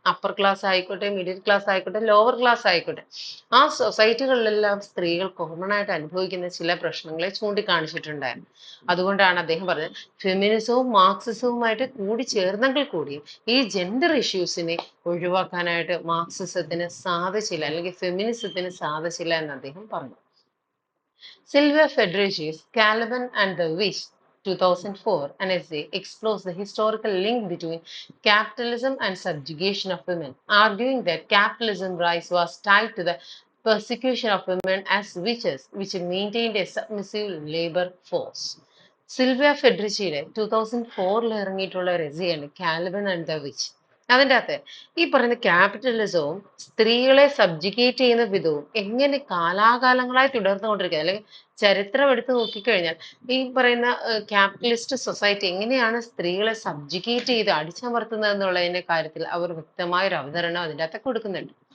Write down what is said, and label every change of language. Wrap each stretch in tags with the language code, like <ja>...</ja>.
<ml>Upper class ആയിക്കോട്ടെ, middle class ആയിക്കോട്ടെ, lower class ആയിക്കോട്ടെ, ആ സൊസൈറ്റികളിലെല്ലാം സ്ത്രീകൾ കോമൺ ആയിട്ട് അനുഭവിക്കുന്ന ചില പ്രശ്നങ്ങളെ ചൂണ്ടിക്കാണിച്ചിട്ടുണ്ടായിരുന്നു. അതുകൊണ്ടാണ് അദ്ദേഹം പറഞ്ഞത് ഫെമിനിസവും മാർക്സിസവുമായിട്ട് കൂടി ചേർന്നെങ്കിൽ കൂടി ഈ ജെൻഡർ ഇഷ്യൂസിനെ ഒഴിവാക്കാനായിട്ട് മാർക്സിസത്തിന് സാധിച്ചില്ല, അല്ലെങ്കിൽ ഫെമിനിസത്തിന് സാധിച്ചില്ല എന്ന് അദ്ദേഹം പറഞ്ഞു.</ml> <en>Silvia Federici's Caliban and the Witch 2004, an essay, explores the historical link between capitalism and subjugation of women, arguing that capitalism's rise was tied to the persecution of women as witches, which maintained a submissive labor force.</en> <ml>Sylvia ഫെഡറിച്ചിയുടെ 2004 ഇറങ്ങിയിട്ടുള്ള ഒരു എസ്സേയാണ് Calvin and the which. അതിൻ്റെ അകത്ത് ഈ പറയുന്ന ക്യാപിറ്റലിസവും സ്ത്രീകളെ സബ്ജിഗേറ്റ് ചെയ്യുന്ന വിധവും എങ്ങനെ കാലാകാലങ്ങളായി തുടർന്നുകൊണ്ടിരിക്കുന്നത്, അല്ലെങ്കിൽ ചരിത്രം എടുത്ത് നോക്കിക്കഴിഞ്ഞാൽ ഈ പറയുന്ന ക്യാപിറ്റലിസ്റ്റ് സൊസൈറ്റി എങ്ങനെയാണ് സ്ത്രീകളെ സബ്ജിഗേറ്റ് ചെയ്ത് അടിച്ചമർത്തുന്നത് എന്നുള്ളതിന്റെ കാര്യത്തിൽ അവർ വ്യക്തമായൊരു അവതരണം അതിൻ്റെ അകത്ത് കൊടുക്കുന്നുണ്ട്.</ml>